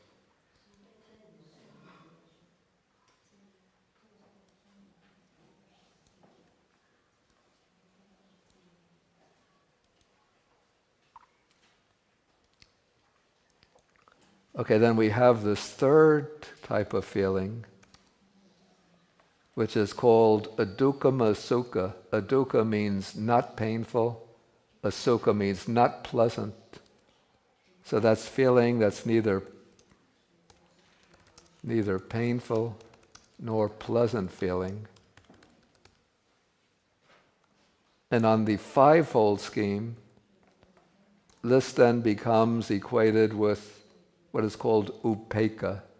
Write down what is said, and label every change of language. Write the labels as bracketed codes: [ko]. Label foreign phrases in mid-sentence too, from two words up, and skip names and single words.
[en] Okay, then we have this third type of feeling, which is called [pi] adukkama sukha. [en] Adukkha means not painful. Asukha means not pleasant. So that's feeling that's neither painful nor pleasant feeling. And on the fivefold scheme, this then becomes equated with what is called upekkha.